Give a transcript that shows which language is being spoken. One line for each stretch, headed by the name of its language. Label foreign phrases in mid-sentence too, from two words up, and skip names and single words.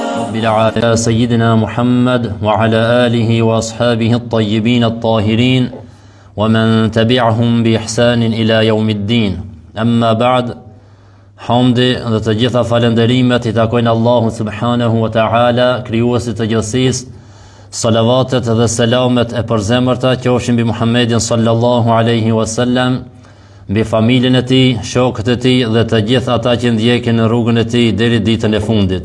Arabic: على سيدنا محمد وعلى آله وأصحابه الطيبين الطاهرين ومن تبعهم بإحسان إلى يوم الدين أما بعد
Albanian: Hamdi dhe të gjitha falenderimet I takojnë Allahu
Arabic: سبحانه وتعالى,
Albanian: krijuesit të gjithësisë. Salavatet dhe selamet e përzemërta qofshin mbi Muhammedin
Arabic: صلى الله عليه وسلم,
Albanian: mbi familjen e tij, shokët e tij dhe të gjithë ata që ndjekin në rrugën e tij deri ditën e fundit.